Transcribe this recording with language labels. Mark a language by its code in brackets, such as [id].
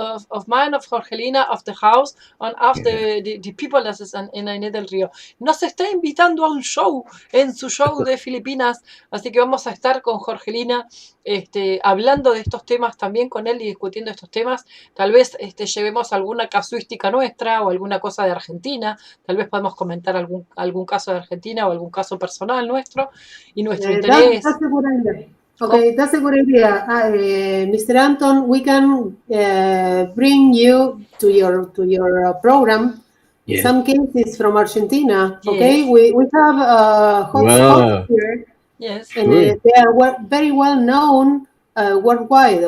[en] of mine, of Jorgelina, of the house, and of the people that is in Aine del Río. [es] Nos está invitando a un show, en su show de Filipinas, así que vamos a estar con Jorgelina hablando de estos temas también con él y discutiendo estos temas. Tal vez llevemos alguna casuística nuestra o alguna cosa de Argentina, tal vez podemos comentar algún caso de Argentina o algún caso personal nuestro y nuestro interés. [en] That's a good idea. Okay, that's a good idea. Mr. Anton, we can bring you to your program. Yes. Some cases from Argentina. Yes. Okay, we have hotspots here. Yes. And they are very well known worldwide.